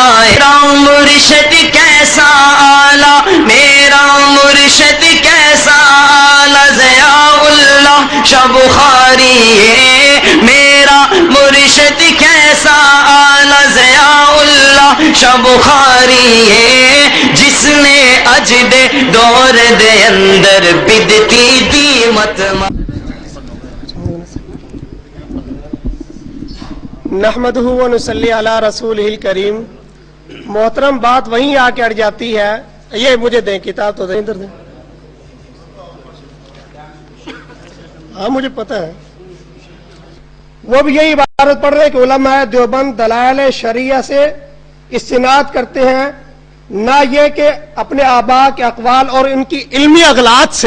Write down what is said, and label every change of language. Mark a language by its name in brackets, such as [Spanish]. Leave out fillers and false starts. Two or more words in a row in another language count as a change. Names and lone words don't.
[Urdu] میرا مرشد کیسا اعلیٰ، میرا مرشد کیسا اعلیٰ، ضیاء اللہ شاہ بخاری ہے. میرا مرشد کیسا اعلیٰ، ضیاء اللہ شاہ بخاری ہے. [Punjabi] جسنے اج دے دور دے اندر بدعتی دی مت [Arabic] نحمده ونصلي على رسوله الكريم. [Urdu] محترم، بات وہیں آ کے اڑ جاتی ہے. یہ مجھے دیں کتاب، تو دیں، ادھر دیں. ہاں مجھے پتا ہے. وہ بھی یہی عبارت پڑھ رہے کہ علمائے دیوبند دلائل شرعیہ سے استناد کرتے ہیں، نہ یہ کہ اپنے آبا کے اقوال اور ان کی علمی اغلاط سے.